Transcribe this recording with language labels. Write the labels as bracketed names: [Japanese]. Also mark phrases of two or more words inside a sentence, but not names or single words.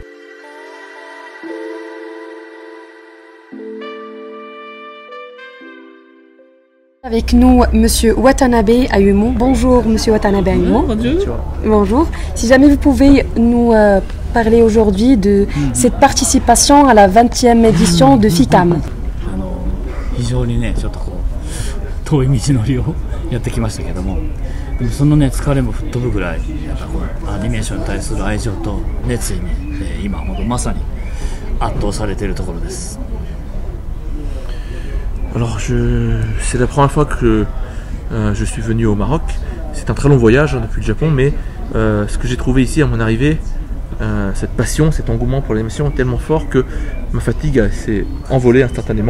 [French] Avec nous, Monsieur Watanabe Ayumu. Bonjour, Monsieur Watanabe Ayumu. Bonjour. Bonjour. Si jamais vous pouvez nous parler aujourd'hui de cette participation à la 20e édition de FICAM. [Japanese] 非常にね、ちょっとこう遠い道のりをやってきましたけども、でもそのね疲れも吹っ飛ぶぐらい、やっぱこうアニメーションに対する愛情と熱意に、今ほどまさに圧倒されているところです。 [French] Alors c'est la première fois que je suis venu au Maroc. C'est un très long voyage depuis le Japon, mais ce que j'ai trouvé ici à mon arrivée, cette passion, cet engouement pour l'animation est tellement fort que ma fatigue s'est envolée instantanément.